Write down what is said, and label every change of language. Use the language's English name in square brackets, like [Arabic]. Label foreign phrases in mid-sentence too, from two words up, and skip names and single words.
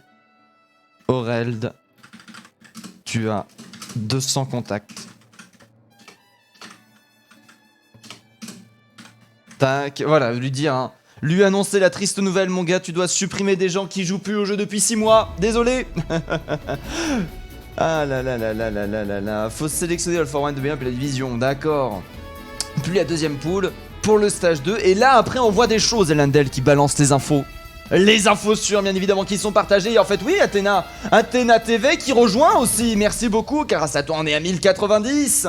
[French] Aureld, tu as 200 contacts. Tac, voilà, lui dire, hein. Lui annoncer la triste nouvelle, mon gars, tu dois supprimer des gens qui jouent plus au jeu depuis 6 mois. Désolé. Ah là là là là là là là là. Faut sélectionner All for One de bien puis la division, d'accord. Puis la deuxième poule pour le stage 2. Et là, après, on voit des choses, Elendel, qui balance les infos. Les infos sûres, bien évidemment, qui sont partagées. Et en fait, oui, Athéna TV qui rejoint aussi. Merci beaucoup, car grâce à toi, on est à 1090.